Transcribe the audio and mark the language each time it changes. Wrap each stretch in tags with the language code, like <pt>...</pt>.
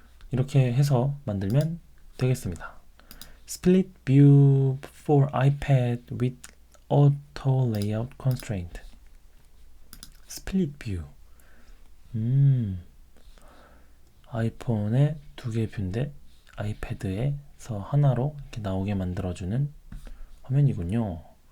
<ko>이렇게 해서 만들면 되겠습니다.</ko> <en>Split view for iPad with auto layout constraint. Split view.</en> <ko>아이폰에 두 개 뷰인데 아이패드에서 하나로 이렇게 나오게 만들어주는 화면이군요.</ko>